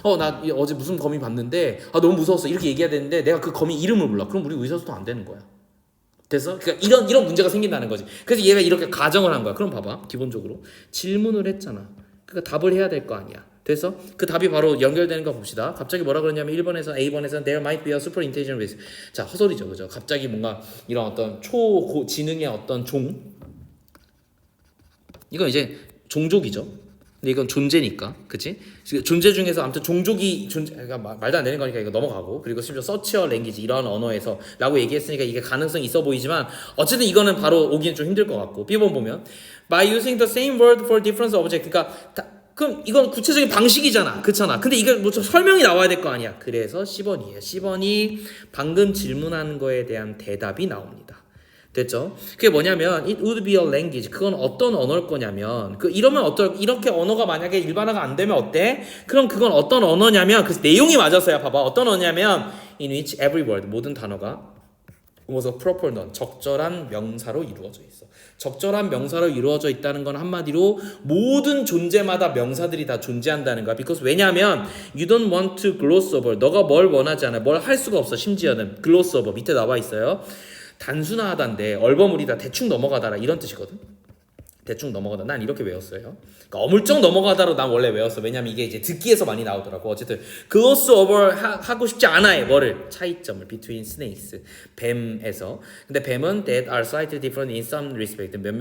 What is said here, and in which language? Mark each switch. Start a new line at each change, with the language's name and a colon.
Korean: 나 어제 무슨 거미 봤는데 너무 무서웠어. 이렇게 얘기해야 되는데 내가 그 거미 이름을 몰라. 그럼 우리 의사소통 안 되는 거야. 됐어? 그러니까 이런 문제가 생긴다는 거지. 그래서 얘가 이렇게 가정을 한 거야. 그럼 봐봐. 기본적으로 질문을 했잖아. 그러니까 답을 해야 될 거 아니야. 됐어? 그 답이 바로 연결되는 거 봅시다. 갑자기 뭐라 그러냐면 1번에서 A번에서는
English: there might be a super intelligent race.
Korean: 자, 헛소리죠. 그죠? 갑자기 뭔가 이런 어떤 초지능의 어떤 이건 이제 종족이죠. 근데 이건 존재니까, 그치? 존재 중에서 아무튼 그러니까 말도 안 되는 거니까 이거 넘어가고, 그리고 심지어 서치어 랭귀지 이런 언어에서 라고 얘기했으니까 이게 가능성이 있어 보이지만 어쨌든 이거는 바로 오기는 좀 힘들 것 같고. B번 보면
English: by using the same word for different object.
Korean: 그러니까 그럼 이건 구체적인 방식이잖아, 그렇잖아. 근데 이게 뭐 좀 설명이 나와야 될 거 아니야. 그래서 10번이에요. 10번이 방금 질문한 거에 대한 대답이 나옵니다. 됐죠? 그게 뭐냐면
English: it would be a language.
Korean: 그건 어떤 언어일 거냐면 이렇게 언어가 만약에 일반화가 안 되면 어때? 그럼 그건 어떤 언어냐면 그 내용이 맞았어야 봐봐. 어떤 언어냐면
English: in which every word
Korean: 모든 단어가
English: was a proper noun
Korean: 적절한 명사로 이루어져 있어. 적절한 명사로 이루어져 있다는 건 한마디로 모든 존재마다 명사들이 다 존재한다는 거야.
English: because
Korean: 왜냐하면
English: you don't want to gloss over.
Korean: 너가 뭘 원하지 않아. 뭘 할 수가 없어. 심지어는 gloss over 밑에 나와 있어요. 단순하다인데 얼버무리다, 대충 넘어가다라 이런 뜻이거든. 대충 넘어가다. 난 이렇게 외웠어요. 그러니까 어물쩍 넘어가다로 난 원래 외웠어. 왜냐면 이게 이제 듣기에서 많이 나오더라고. 어쨌든 gloss over 하고 싶지 않아요. 뭐를? 차이점을
English: between snakes.
Korean: 뱀에서. 근데 뱀은
English: that are slightly different in some respect.